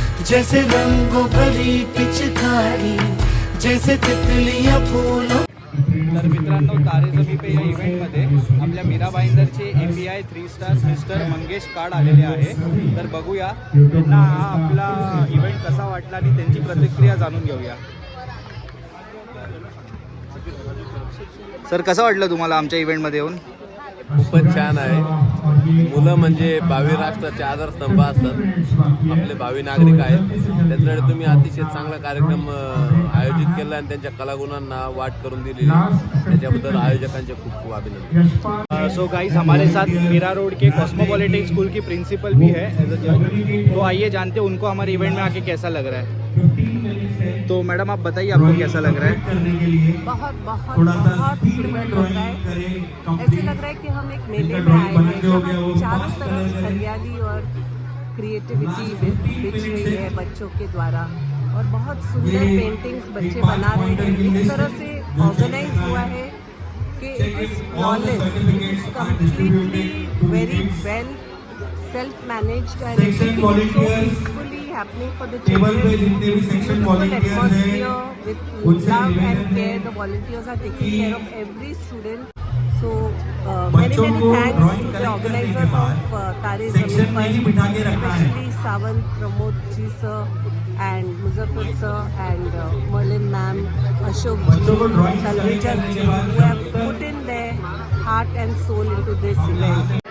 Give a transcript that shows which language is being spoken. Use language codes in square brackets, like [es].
[hi] जैसे रंगों भरी पिचकारी, जैसे तितलियां फूलों। [mr] तर मित्रांनो, तारे जमी पे या इव्हेंटमध्ये आपल्या Mira भाईंदरचे API 3 star mister Mangesh काड आलेले आहे. तर बघूया त्यांना हा आपला इव्हेंट कसा वाटला आणि त्यांची प्रतिक्रिया जाणून घेऊया. सर, कसं वाटलं तुम्हाला आमच्या इव्हेंटमध्ये येऊन? खूपच छान आहे. मुलं म्हणजे भावी राष्ट्राचे आधारस्तंभ असतात, आपले भावी नागरिक आहेत. त्याच्यामुळे तुम्ही अतिशय चांगला कार्यक्रम आयोजित केला आणि त्यांच्या कलागुणांना वाट करून दिलेली, त्याच्याबद्दल आयोजकांचे खूप खूप अभिनंदन. [hi] सो गाइस, हमारे साथ मीरा रोड के कॉस्मोपॉलिटन स्कूल की प्रिंसिपल भी है एज अ जज. तो आइए जानते हैं उनको हमारे इवेंट में आके कैसा लग रहा है. तो मैडम, आप बताइए आपको कैसा लग रहा है? बहुत बहुत बहुत सुंदर लग रहा है. ऐसे लग रहा है कि हम एक मेले में आए हैं जहाँ चारों तरफ हरियाली और क्रिएटिविटी बिछ रही है बच्चों के द्वारा, और बहुत सुंदर पेंटिंग्स बच्चे बना रहे हैं. इस तरह से ऑर्गेनाइज हुआ है कि [en] It is flawless, it is completely very well self-managed, and everything is so peacefully happening for the children. Beautiful atmosphere with love and care. The volunteers are taking care of every student. So many thanks to the organizers of Tare Zameen Par, especially Savant, Pramod ji sir, and Muzaffar sir, and Merlin ma'am, Ashok ji, Talvija ji, who have put in their heart and soul into this event.